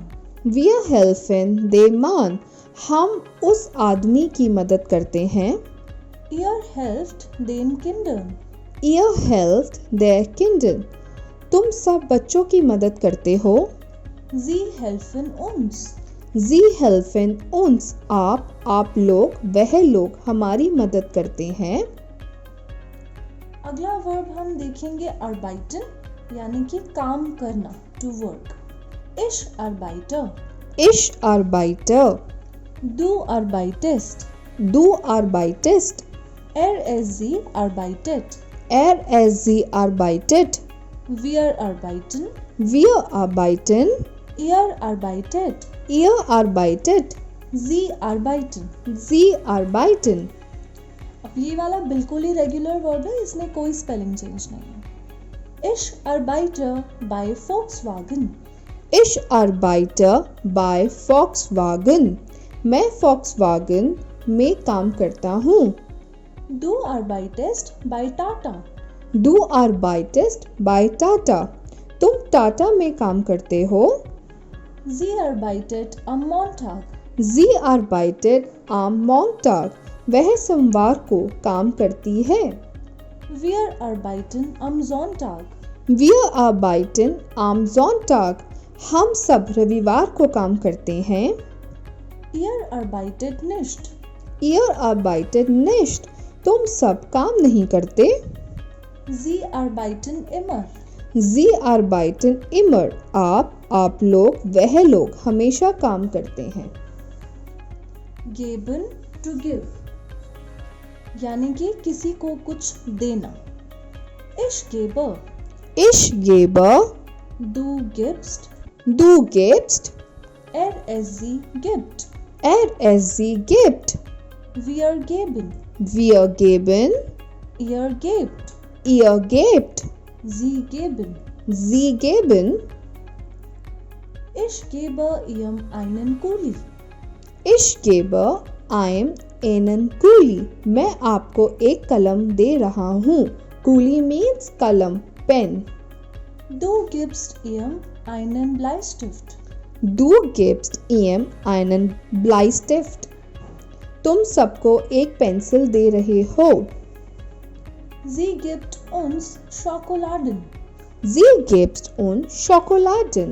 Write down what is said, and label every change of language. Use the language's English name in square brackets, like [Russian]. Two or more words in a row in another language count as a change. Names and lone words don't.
[German] Wir helfen dem Mann. [Hindi] हम उस आदमी की मदद करते हैं. [German] Ihr helft den Kindern. Ihr helft der Kindern. [Hindi] तुम सब बच्चों की मदद करते हो. [German] Sie helfen uns. Sie helfen uns. [Hindi] आप लोग, वह लोग हमारी मदद करते हैं. अगला वर्ब हम देखेंगे arbeiten, यानी कि काम करना, [English] to work. [German] Ich arbeite. Ich arbeite. Du arbeitest. Du arbeitest. Sie arbeitet. Sie arbeitet. Wir arbeiten. Wir arbeiten. Ihr arbeitet. Ihr arbeitet. Sie arbeiten. Sie arbeiten. [Hindi] अब ये वाला बिल्कुल ही रेगुलर वर्ब है, इसमें कोई स्पेलिंग चेंज नहीं है. [German] Ich arbeite bei Volkswagen. Ich arbeite bei Volkswagen. [Hindi] मैं Volkswagen में काम करता हूँ. [German] Du arbeitest bei Tata. Du arbeitest bei Tata. [Hindi] तुम टाटा में काम करते हो. [German] Sie arbeitet am Montag. Sie arbeitet am Montag. [Hindi] वह सोमवार को काम करती है. [German] Wir arbeiten am Sonntag. Wir arbeiten am Sonntag. [Hindi] हम सब रविवार को काम करते हैं. [German] Ihr arbeitet nicht. Ihr arbeitet nicht. [Hindi] तुम सब काम नहीं करते. [German] Sie arbeiten immer. Sie arbeiten immer. [Hindi] आप लोग, वह लोग हमेशा काम करते हैं. [German] Geben, [English] to give, [Hindi] यानी कि किसी को कुछ देना. [German] Ich gebe. Ich gebe. Du gibst. Du gibst. Sie gibt. Sie gibt. Wir geben. Wir geben. Ihr gebt. Ihr gebt. Sie geben. Sie geben. Ich gebe ihm einen Kuli. Ich gebe ihm einen Kuli. [Hindi] मैं आपको एक कलम दे रहा हूँ. [English] Kuli means [Hindi] कलम, पेन. [German] Du gibst ihm einen Bleistift. Du gibst ihm einen Bleistift. [Hindi] तुम सबको एक पेंसिल दे रहे हो. [German] Sie gibt uns Schokoladen. Sie gibt uns Schokoladen.